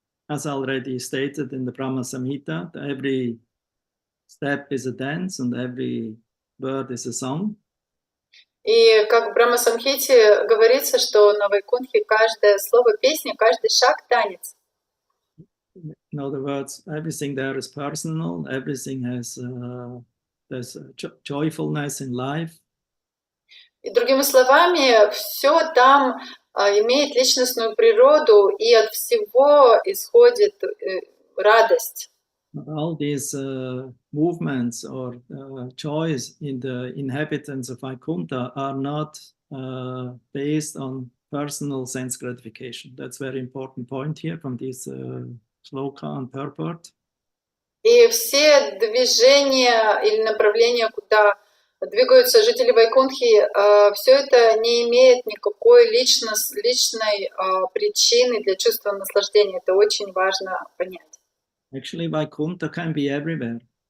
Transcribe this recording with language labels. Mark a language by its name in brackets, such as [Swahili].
[English] as already stated in the Brahma Samhita, every step is a dance and every word is a song. [Russian] И как в Брахма-самхите говорится, что на Вайкунтхе каждое слово песни, каждый шаг танец. [English] In other words, everything there is personal, everything has there's joyfulness in life. [Russian] И другими словами, все там имеет личностную природу, и от всего исходит радость. [English] All these movements or joys in the inhabitants of Vaikuntha are not based on personal sense gratification. That's a very important point here from this shloka and purport. [Russian] И все движения или направления, куда двигаются жители Вайкунтхи, все это не имеет никакой личной причины для чувства наслаждения. Это очень важно понять. [English] Actually, Vaikuntha can be everywhere.